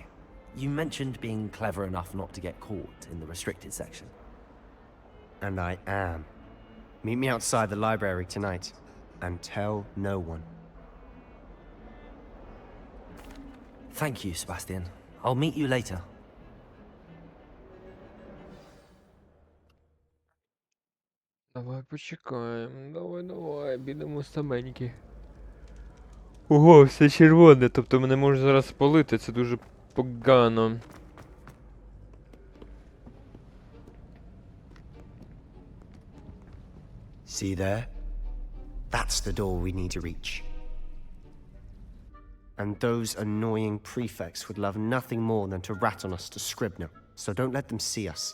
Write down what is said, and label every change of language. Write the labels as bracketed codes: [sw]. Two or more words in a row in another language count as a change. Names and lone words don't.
[en] You mentioned being clever enough not to get caught in the restricted section. And I am. Meet me outside the library tonight, and tell no one. Thank you, Sebastian. I'll meet you later. [uk] Давай почекаємо. Давай, підемо саменькі. Ого, все червоне, тобто мене може зараз спалити, це дуже погано. [en] See there? That's the door we need to reach. And those annoying prefects would love nothing more than to rat on us to Scribner, so don't let them see us.